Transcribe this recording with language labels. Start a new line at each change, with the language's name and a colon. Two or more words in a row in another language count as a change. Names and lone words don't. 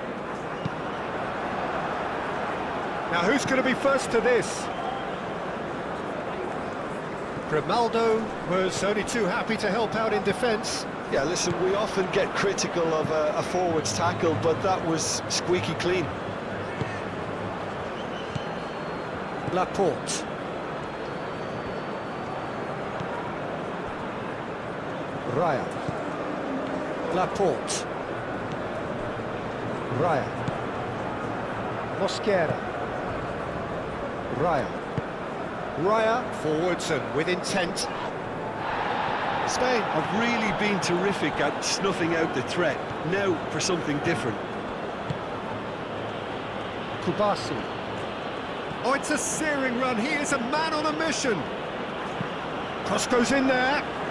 English: Now who's going to be first to this? Grimaldo was only too happy to help out in defence. Yeah, listen, we often get critical of a forward's tackle, but that was squeaky clean. Laporte. Raya. Laporte. Raya. Mosquera. Raya. Raya forwards and with intent. Spain have really been terrific at snuffing out the threat. Now for something different. Kubasi. Oh, it's a searing run. He is a man on a mission. Cross goes in there.